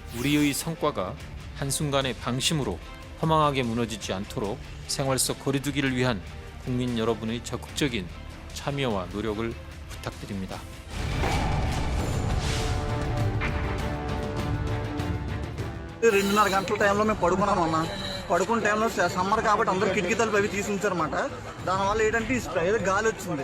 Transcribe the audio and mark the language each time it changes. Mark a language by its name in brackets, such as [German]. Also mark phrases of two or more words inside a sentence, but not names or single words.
[Korean] 우리의 성과가 한순간의 방심으로 허망하게 무너지지 않도록 생활 속 거리두기를 위한 국민 여러분의 적극적인 참여와 노력을 부탁드립니다. [Telugu] రెండున్నర గంటల టైంలో మేము పడుకున్నాం అన్న. పడుకున్న టైంలో సమ్మర్ కాబట్టి అందరూ కిటికీ తలుపు అవి తీసి ఉంచారన్నమాట. దానివల్ల ఏంటంటే ఏదో గాలి వచ్చింది.